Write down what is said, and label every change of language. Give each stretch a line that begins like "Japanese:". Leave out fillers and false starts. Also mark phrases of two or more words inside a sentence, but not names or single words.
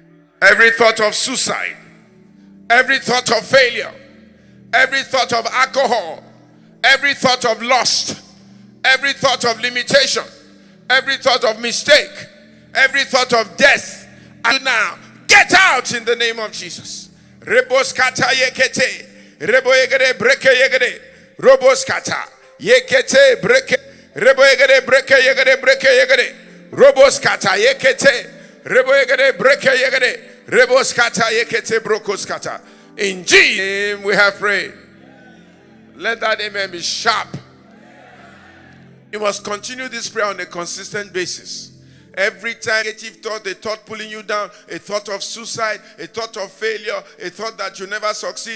English: Every thought of suicide, every thought of failure, every thought of alcohol, every thought of lust, every thought of limitation, every thought of mistake, every thought of death, and now get out in the name of Jesus. Reboskata yekete, rebo yegede breke yegede, roboskata yekete breke, rebo yegede breke yegede breke yegede, roboskata yekete, rebo yegede breke yegede, reboskata yekete brokoskata. In Jesus' name we have prayed. Let that amen be sharp. You must continue this prayer on a consistent basis. Every time negative thought, a thought pulling you down, a thought of suicide, a thought of failure, a thought that you never succeed.